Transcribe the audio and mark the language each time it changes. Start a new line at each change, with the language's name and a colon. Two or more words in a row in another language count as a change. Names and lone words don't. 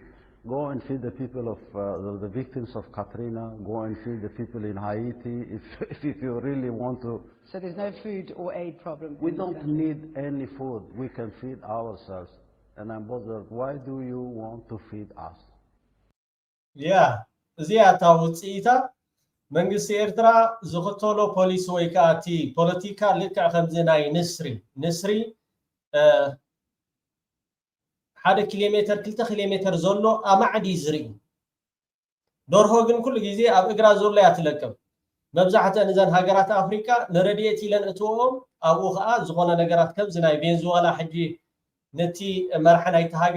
English: Go and feed the people of the victims of Katrina. Go and feed the people in Haiti if you really want to. So there's no food or aid problem? We don't need any food. We can feed ourselves. And I'm bothered. Why do you want to feed us? Yeah,
Tigrinya: እዚያታ ውፅኢታ መንግስቲ ኤርትራ ዝኽተሎ ፖሊሲ ወይ ከዓ እቲ ፖለቲካ ልክዕ ከምዚ ናይ ንስሪ 1 ኪሎ ሜትር 2 ኪሎ ሜትር ዘሎ ኣማዕዲ ዝርኢ ደርሆ ግን ኩሉ ግዜ ኣብ እግራ ዘሎ ያትለቅም መብዛሕትአን እዘን ሃገራት ኣፍሪካ ንረድኤት ኢለን እትዎም ኣብኡ ከዓ ዝኾነ ነገራት ከምዚ ናይ ቬንዙዋላ ሕጂ ነቲ መርሐ ናይቲ ሃገር